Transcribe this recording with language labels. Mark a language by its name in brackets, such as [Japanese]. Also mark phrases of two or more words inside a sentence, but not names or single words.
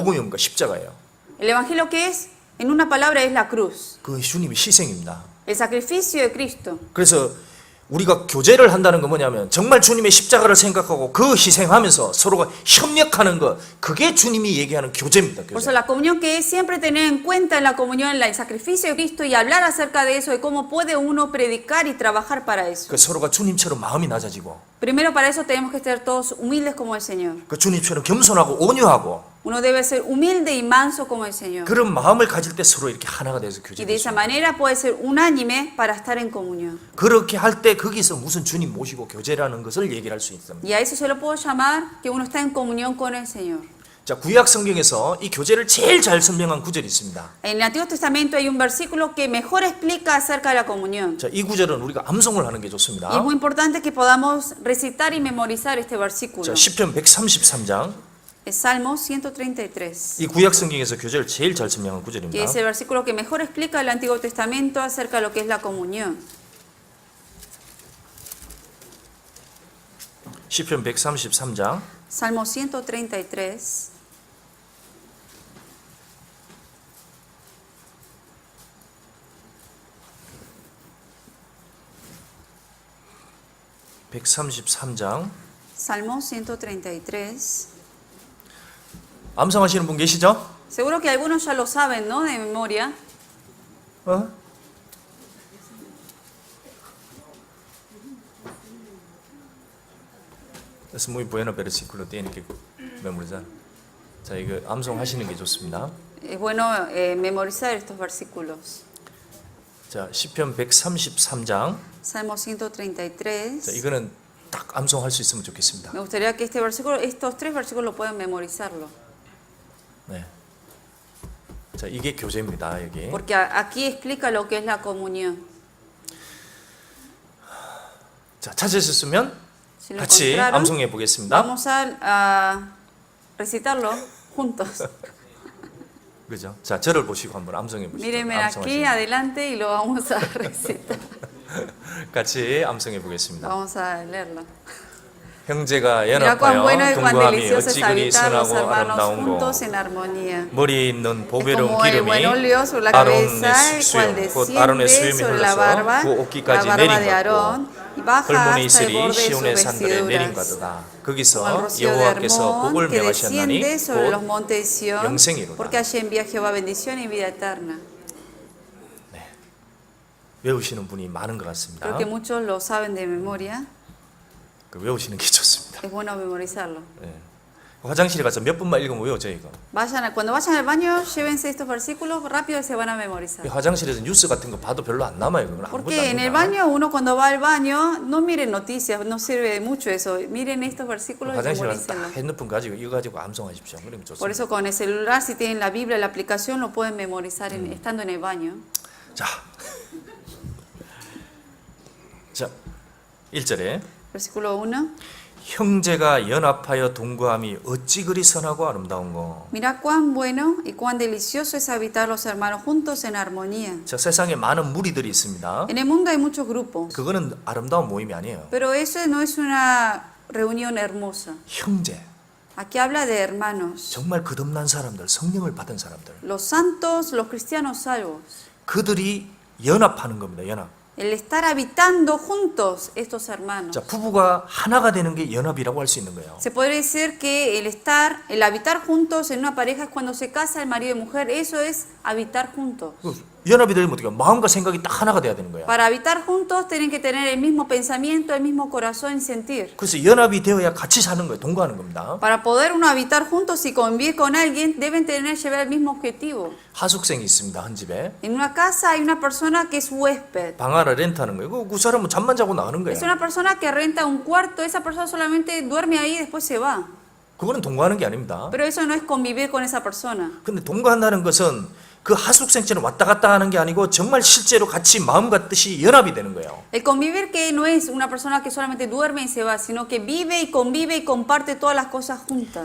[Korean] 복음이 뭔가? 십자가예요. [Spanish] ¿El Evangelio qué es? En una palabra es la cruz, [Korean] 그 주님의 희생입니다. [Spanish] el sacrificio de Cristo. [Korean] 그래서 우리가 교제를 한다는 건 뭐냐면 정말 주님의 십자가를 생각하고 그 희생하면서 서로가 협력하는 것 그게 주님이 얘기하는 교제입니다. [Spanish] Por eso [Korean] 교제. [Spanish] la comunión que es siempre tener en cuenta en la comunión el sacrificio de Cristo y hablar acerca de eso, de cómo puede uno predicar y trabajar para eso. [Korean] 그 서로가 주님처럼 마음이 낮아지고 [Spanish] Primero para eso tenemos que ser todos humildes como el Señor. [Korean] 그 주님처럼 겸손하고 온유하고 [Spanish] Uno debe ser humilde y manso como el Señor. [Korean] 그런 마음을 가질 때 서로 이렇게 하나가 돼서 [Spanish] Y de esa [Korean] 교제해요. [Spanish] manera puede ser unánime para estar en comunión. [Korean] 그렇게 할 때 거기서 무슨 주님 모시고 교제라는 것을 얘기를 할 수 있습니다. [Spanish] Y a eso se lo puedo llamar que uno está en comunión con el Señor. [Korean] 자, 구약 성경에서 이 교제를 제일 잘 설명한 구절이 있습니다. [Spanish] En el Antiguo Testamento hay un versículo que mejor explica acerca de la comunión. [Korean] 자, 이 구절은 우리가 암송을 하는 게 좋습니다. [Spanish] Y es muy importante que podamos recitar y memorizar este versículo. [Korean] 자, 시편 133장 [Spanish] Es Salmo 133, [Korean] 이 구약 성경에서 교제를 제일 잘 설명한 [Spanish] que [Korean] 구절입니다. [Spanish] es el versículo que mejor explica el Antiguo Testamento acerca de lo que es la comunión. [Korean] 시편 133장 [Spanish] Salmo 133, [Korean] 133장 [Spanish] Salmo 133. [Korean] 암송하시는 분 계시죠? [Spanish] Seguro que algunos ya lo saben, ¿no? De memoria. [Korean] 어? [Spanish] Es muy bueno versículo tiene que memorizar. [Korean] 자, 이거 암송하시는 게 좋습니다. [Spanish] Es bueno memorizar estos versículos. [Korean] 자, 시편 133장. [Spanish] Salmo 133. [Korean] 자, 이거는 딱 암송할 수 있으면 좋겠습니다. [Spanish] Me gustaría que este versículo, estos tres versículos lo puedan memorizarlo. [Korean] 네. 자, 이게 교제입니다, 여기. [Spanish] Porque aquí explica lo que es la comunión. [Korean] 자, 찾으셨으면 [Spanish] Si lo [Korean] 같이 [Spanish] encontraron, [Korean] 암송해 보겠습니다. [Spanish] vamos a recitarlo juntos. [Korean] 그죠? 자, 저를 보시고 한번 암송해 보시죠. [Spanish] Mírenme aquí adelante y lo vamos a recitar. [Korean] 같이 암송해 보겠습니다. [Spanish] Vamos a leerlo. [Korean] 형제가 [Spanish] Mira cuán bueno [Korean] 연합하여 [Spanish] y cuán [Korean] 동거함이 [Spanish] delicioso es [Korean] 어찌 그리 [Spanish] habitar los [Korean] 선하고 [Spanish] hermanos [Korean] 아름다운 [Spanish] juntos [Korean] 거. [Spanish] en armonía. [Korean] 머리에 있는 [Spanish] Es [Korean] 보배로운 [Spanish] como el buen [Korean] 기름이 [Spanish] óleo sobre la [Korean] 아론의 [Spanish] cabeza, cual [Korean] 수염, 곧 아론의 [Spanish] desciende [Korean] 수염이 [Spanish] sobre la [Korean] 흘러서 [Spanish] barba, [Korean] 그 [Spanish] la [Korean] 옷깃까지 [Spanish] barba de [Korean] 내린 [Spanish] Aarón, [Korean] 같고 [Spanish] y baja [Korean] 헐몬의 [Spanish] hasta el [Korean] 이슬이 [Spanish] borde de sus [Korean] 시온의 산들에 내린 [Spanish] vestiduras. [Korean] 거다. [Spanish] Como el [Korean] 거기서 [Spanish] rocío de [Korean] 여호와께서 복을 [Spanish] Hermón que [Korean] 명하셨나니 [Spanish] desciende sobre los [Korean] 곧 [Spanish] montes de Sión, [Korean] 영생이로다. [Spanish] porque allí envía Jehová bendición y vida eterna. [Korean] 외우시는 분이 많은 것 같습니다. [Spanish] Creo que muchos lo saben de memoria. [Korean] 그 외우시는 게 좋습니다. [Spanish] Es bueno memorizarlo. [Korean] 예. 화장실에 가서 몇 분만 읽으면 외워져 이거. [Spanish] Cuando vayan al baño, llévense estos versículos rápido y se van a memorizar. [Korean] 이 화장실에서 뉴스 같은 거 봐도 별로 안 남아요. 그건 아무것도 [Spanish] Porque en el [Korean] 안 [Spanish] baño, uno cuando va al baño, no miren noticias, no sirve de mucho eso. Miren estos versículos y [Korean] 화장실 가서 딱 [Spanish] memorícenlos. [Korean] 핸드폰 가지고 이거 가지고 암송하십시오. 그러면 [Spanish] Por [Korean] 좋습니다. [Spanish] eso con el celular, si tienen la Biblia, la aplicación, lo pueden memorizar estando en el baño. [Korean] 자, 자, 1절에 [Spanish] Versículo 1. [Korean] 형제가 연합하여 동거함이 어찌 그리 선하고 아름다운 거. [Spanish] Mira cuán bueno y cuán delicioso es habitar los hermanos juntos en armonía. [Korean] 자, 세상에 많은 무리들이 있습니다. [Spanish] En el mundo hay muchos grupos, [Korean] 그거는 아름다운 모임이 아니에요. [Spanish] pero eso no es una reunión hermosa. [Korean] 형제, [Spanish] Aquí habla de hermanos, [Korean] 정말 거듭난 사람들, 성령을 받은 사람들. [Spanish] los santos, los cristianos salvos. [Korean] 그들이 연합하는 겁니다. 연합. [Spanish] El estar habitando juntos estos hermanos. [Korean] 자, 부부가 하나가 되는 게 연합이라고 할 수 있는 거예요. [Spanish] Se podría decir que el habitar juntos en una pareja es cuando se casa el marido y mujer, eso es habitar juntos. [Korean] 연합이 되면 어떻게 마음과 생각이 딱 하나가 돼야 되는 거야. [Spanish] Para habitar juntos tienen que tener el mismo pensamiento, el mismo corazón y sentir. [Korean] 그래서 연합이 되어야 같이 사는 거예요. 동거하는 겁니다. [Spanish] Para poder uno habitar juntos y convivir con alguien, deben llevar el mismo objetivo. [Korean] 하숙생이 있습니다. 한 집에. [Spanish] En una casa hay una persona que es huésped. [Korean] 방 하나 렌트하는 거예요. 그 사람은 잠만 자고 나가는 거예요. [Spanish] Es una persona que renta un cuarto, esa persona solamente duerme ahí y después se va. [Korean] 그거는 동거하는 게 아닙니다. [Spanish] Pero eso no es convivir con esa persona. [Korean] 근데 동거한다는 것은 그 하숙생처럼 왔다 갔다 하는 게 아니고 정말 실제로 같이 마음과 뜻이 연합이 되는 거예요. [Spanish] El convivir que no es una persona que solamente duerme y se va, sino que vive y comparte todas las cosas juntas.